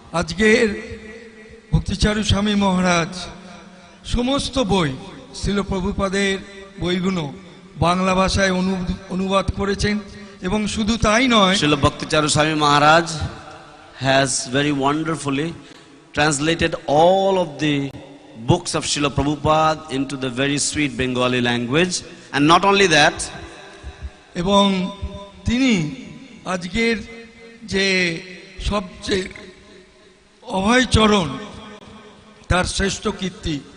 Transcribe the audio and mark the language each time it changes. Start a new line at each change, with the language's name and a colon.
Bangla: আজকের ভক্তিচারু স্বামী মহারাজ সমস্ত বই শ্রীল প্রভুপাদের বইগুলো বাংলা ভাষায় অনুবাদ করেছেন, এবং শুধু তাই নয়,
English: Srila Bhakti Charu Swami Maharaj has very wonderfully translated all of the books of Srila Prabhupada into the very sweet Bengali language. And not only that,
Bangla: এবং তিনি আজকের যে সবচেয়ে অভয়চরণ তার শ্রেষ্ঠ কীর্তি।